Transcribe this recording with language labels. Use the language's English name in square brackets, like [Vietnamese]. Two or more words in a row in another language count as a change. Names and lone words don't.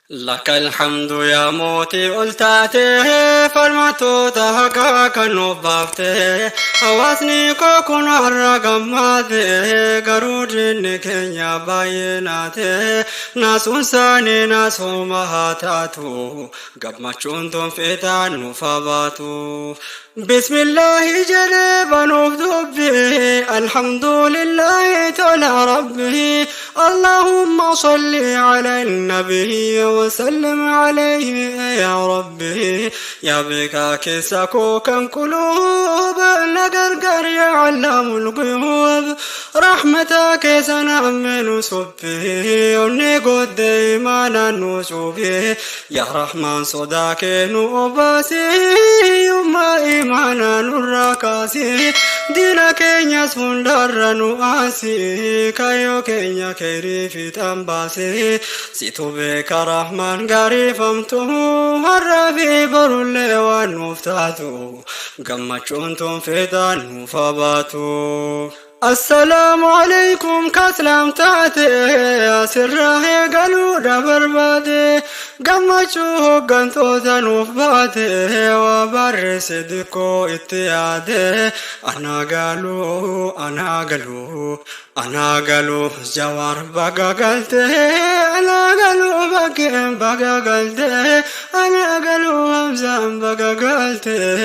[Arabic] لك الحمد يا موتي [Oromo] ol taate, falmattoota haqaa kan of baafte. Hawaasni koo kun har'a gammaate, garuu diinni keenya baay'ee naate. Naasuun isaanii naasuma haa taatu, gammachuun tun feetaan nuuf haa baatu. [Arabic] بسم الله [Oromo] jedhee banuuf dubbii, [Arabic] الحمد لله [Oromo] tola Rabbii. [Arabic] اللهم صل على النبي وسلم عليه يا ربي. [Oromo] Yaa beekaa keessa koo kan quluuba, na gargaar yaa [Arabic] علام الغيوب. [Oromo] Rahmata keessa na ammeenu subbii, onni gooddee imaanaan nu cuubii. Yaa Rahmaan sodaa kee nu obaasii, yummaa imaanaa nurraa kaasii. Diina keenyas hundarra nu aasii, kayyoo keenya keerii fiixaan baasii. Situ beeka Rahmaan gaarii famtu, har'aa fi borullee waan nuuf taatu, gammachuun tun feetaan nuuf haa baatu. [Arabic] السلام عليكم كسلام [Oromo] taate, asirraa eegaluudha barbaade. Gammachuu hooggantoota nuuf baate, waa barreesse dikkoo itti yaade. Anaa galuu, anaa galuu, anaa galuu, Jawaar baga galte, anaa galuu, Bakkeen baga galte, anaa galuu, Hamzaan baga galte.